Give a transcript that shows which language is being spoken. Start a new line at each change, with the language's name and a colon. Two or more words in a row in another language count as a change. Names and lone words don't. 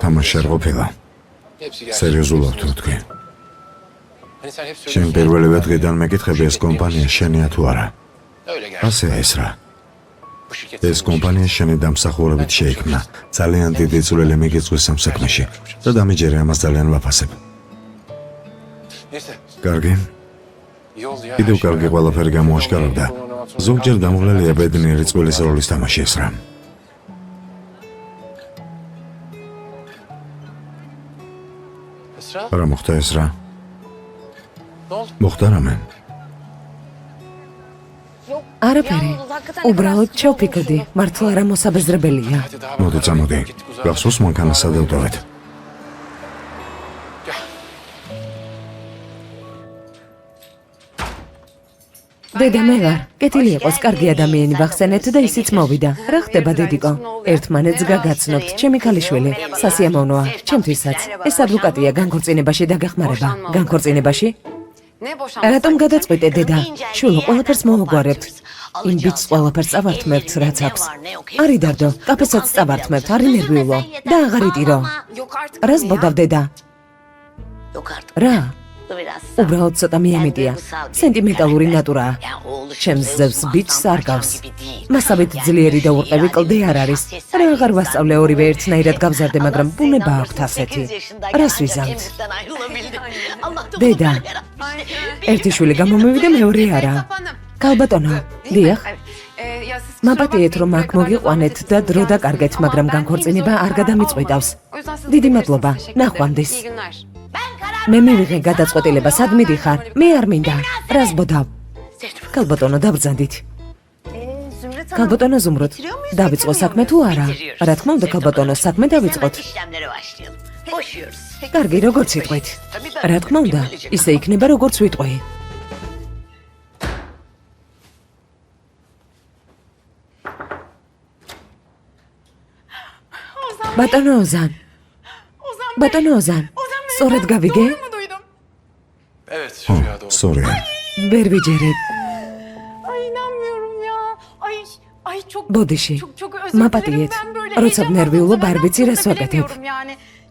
Georgian: თამაში არ ყოფილა.
Turkish: Hepsi gerçek.
Georgian: სერიოზულად თუ თქვი.
Turkish: Hani sen hep
Georgian: შენ
Turkish: söylüyorsun.
Georgian: პირველივე დღიდან მეკითხები ეს კომპანია შენია თუ არა.
Turkish: Öyle gerçek.
Georgian: ასე ეს რა.
Turkish: Bu şirket
Georgian: ეს კომპანია შენი დამსახურებით შეიქმნა. ძალიან დიდი წვლილი მიგიწვის ამ საქმეში და დამიჯერე ამას ძალიან ვაფასებ.
Turkish: Neyse.
Georgian: კარგი,
Turkish: İyi oldu ya.
Georgian: კიდევ
Turkish: her şey
Georgian: კარგი
Turkish: bayağı.
Georgian: ყველაფერი გამოაშკარავდა. ზოგჯერ დამღლელია ბედნიერი წყვილის როლის თამაში ეს რა. Esra, რა მოხდა ეს რა?
Turkish: ne oldu?
Georgian: მოხდა რამე? არაფერი. უბრალოდ ჩავფიქრდი, მართლა რა მოსაბეზრებელია. Hadi daha მოდი bakalım. წამოდი. Gittik uzağa. გახსოვს მანქანას სადავდავეთ. დედა მე ვარ. კეთილი იყოს, კარგი ადამიანი ვახსენეთ და ისიც მოვიდა. რა ხდება დედიკო? ერთმანეთს გაგაცნობთ, ჩემი ქალიშვილი. სასიამოვნოა, ჩემთვისაც. ეს ადვოკატია განქორწინებაში დაგახმარება. განქორწინებაში?
Turkish: Ne boşanma?
Georgian: რატომ გადაწყვიტე დედა? შულო, ყველაფერს მოვაგვარებთ. იმ ბიჭს ყველაფერს წავართმევთ, რაც აქვს. არი დარდო, კაფესაც წავართმევთ, არი ნერვიულო და აღარ იტირო.
Turkish: Yok artık.
Georgian: რას ბოდავ დედა?
Turkish: Yok artık.
Georgian: რა?
Turkish: Bu biraz
Georgian: უბრალოდ ცოტა მიამიტია. სენტიმენტალური ნატურაა.
Turkish: Ya oğlu
Georgian: ჩემს ზევს ბიჭს არ გავს.
Turkish: gibi değil.
Georgian: მასავით ძლიერი და უყევი კლდე არ არის. რა აღარ ვასწავლე ორივე ერთნაირად გავზარდე, მაგრამ ბუნება აქვთ ასეთი. რას ვიზამთ? დედა, ერთი შვილი გამომივიდა, მეორე არა. კალბატონო, დიახ.
Turkish: Ya siz
Georgian: მაპატიეთ რომ აქ მოგიყვანეთ და დრო დაკარგეთ, მაგრამ განქორწინება არ გადამიწყვეტავს. დიდი მადლობა, ნახვამდის.
Turkish: İyi günler.
Georgian: მე მივიღე გადაწყვეტილება, სად მიდიხარ? მე არ მინდა. რას ბოდავ? კალბატონო, დაბრძანდით. კალბატონო ზუმრუთ, დავიწყო საქმე თუ არა? რა თქმა უნდა, კალბატონო, საქმე დავიწყოთ.
Turkish: İşlemlere başlayalım. Boşuyoruz.
Georgian: კარგი, როგორც იტყვით. რა თქმა უნდა, ისე იქნება, როგორც ვიტყვი. ბატონო ოზან. ბატონო ოზან. სწორად გავიგე?
Turkish: Evet, Rüya doğru.
Georgian: სწორია. ვერ ვიჯერებ.
Turkish: Ay inanmıyorum ya. Ay çok
Georgian: ბოდიში.
Turkish: çok özür dilerim.
Georgian: მაპატიეთ.
Turkish: Ben böyle
Georgian: როცა
Turkish: heyecanlandım
Georgian: ნერვიულობ,
Turkish: da ben
Georgian: არ ვიცი რას
Turkish: aklımda
Georgian: ვაკეთებ.
Turkish: bilemiyorum yani.